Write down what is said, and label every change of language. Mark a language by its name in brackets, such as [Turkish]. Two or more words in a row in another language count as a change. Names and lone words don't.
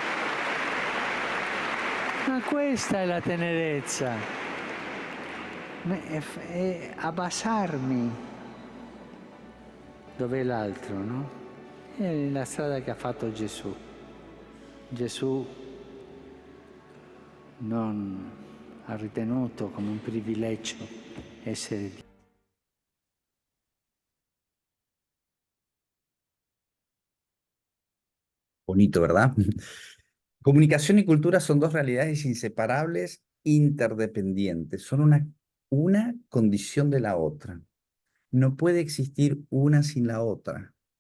[Italian] Ma questa è la tenerezza, è abbassarmi. Dov'è l'altro, no? È la strada che ha fatto Gesù. Gesù non ha ritenuto come un privilegio essere Dio. [Spanish] Bonito, ¿verdad? Comunicación y cultura son dos realidades inseparables, interdependientes. Son una condición de la otra. No puede existir una sin la otra.